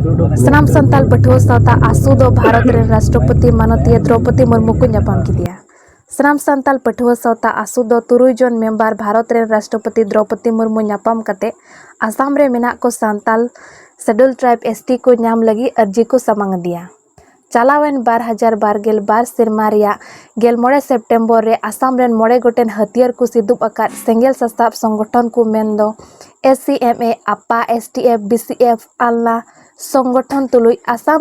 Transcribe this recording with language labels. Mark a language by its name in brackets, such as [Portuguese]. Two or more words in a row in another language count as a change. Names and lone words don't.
[Santali] ᱥᱟᱱᱟᱢ ᱥᱟᱱᱛᱟᱲ ᱯᱟᱹᱴᱷᱩᱣᱟᱹ ᱥᱟᱶᱛᱟ ᱟᱥᱩ ᱫᱚ ᱵᱷᱟᱨᱚᱛ ᱨᱮᱱ ᱨᱟᱥᱴᱨᱚᱯᱚति ᱢᱟᱱᱚᱛᱤᱭᱟᱹ ᱫᱨᱚᱯᱚᱫᱤ ᱢᱩᱨᱢᱩ ᱠᱚ ᱧᱟᱯᱟᱢ ᱠᱮᱫᱮᱭᱟ। ᱥᱟᱱᱟᱢ ᱥᱟᱱᱛᱟᱲ ᱯᱟᱹᱴᱷᱩᱣᱟᱹ ᱥᱟᱶᱛᱟ ᱟᱥᱩ ᱫᱚ 3 ᱡᱚᱱ ᱢᱮᱢᱵᱟᱨ ᱵᱷᱟᱨᱚत ᱨᱮᱱ ᱨᱟᱥᱴᱨᱚᱯᱚति ᱫᱨᱚᱯᱚᱫᱤ ᱢᱩᱨᱢᱩ ᱧᱟᱯᱟᱢ ᱠᱟᱛᱮ आसाम रे मेनाक को सांताल शेड्यूल ट्राइब एसटी को नाम लगी अर्जी को सामांग दिया। चालावेन 2022 सेरमा रिया 11 सेप्टेम्बर रे आसाम रेन 9 गोटेन हथियार को सिदुब अकाद सेंगेल सस्ताब संगठन को मेनदो एससीएमए आपा एसटीएफ बीसीएफ आलना संगठन तुलुई आसाम